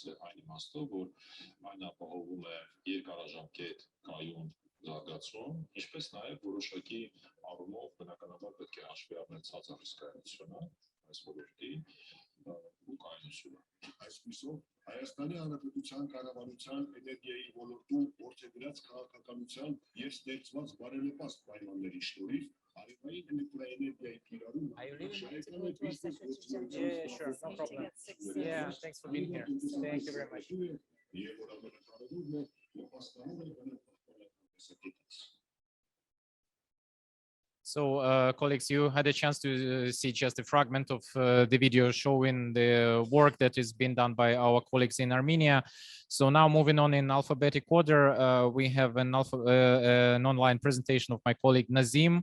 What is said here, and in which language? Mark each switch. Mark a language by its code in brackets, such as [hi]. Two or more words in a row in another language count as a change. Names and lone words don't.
[hy] է այն իմաստով, որ այն ապահովում է երկարաժամկետ կայուն զարգացում, ինչպես նաև որոշակի առումով բնականաբար պետք է հաշվի առնել ցածր ռիսկայնությունը այս ոլորտի ու կայունությունը։ Այսպիսով Հայաստանի Հանրապետության կառավարության էներգիայի ոլորտում որդեգրած քաղաքականության և ստեղծված բարենպաստ պայմանների շնորհիվ արևային էլեկտրաէներգիայի կիրառումը [en] Thanks for being here. Thank you very much. [hy] Եվ որ ամենակարևորն է, նպաստանում է բնականաբար. [en] So, colleagues, you had a chance to see just a fragment of the video showing the work that is being done by our colleagues in Armenia. So now moving on in alphabetic order, we have an online presentation of my colleague Nazim.